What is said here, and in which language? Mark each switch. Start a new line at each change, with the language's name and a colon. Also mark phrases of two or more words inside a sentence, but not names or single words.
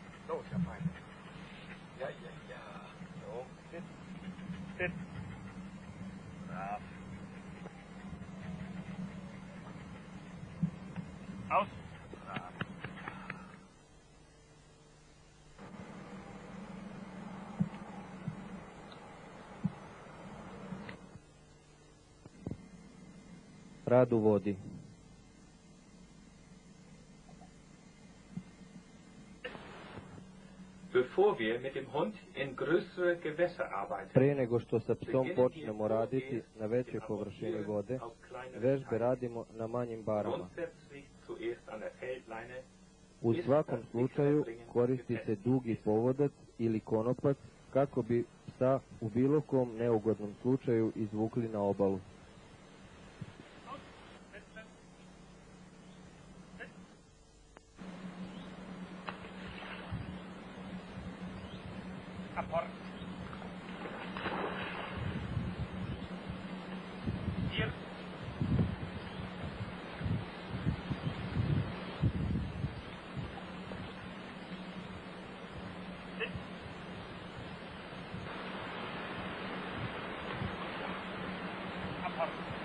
German: So, Herr Feind. Ja. So. Sit. Brav. Aus. Brav.
Serbian: Rad u vodi.
German: Bevor wir mit dem Hund in größere Gewässer arbeiten,
Serbian: Pre nego što sa psom počnemo raditi na većoj površini vode, vežbe radimo na manjim barama.
German: grundsätzlich zuerst an der Feldleine,
Serbian: U svakom slučaju koristi se dugi povodac ili konopac kako bi psa u bilo kom neugodnom slučaju izvukli na obalu.
German: Apport. Hier. Sit. Apport.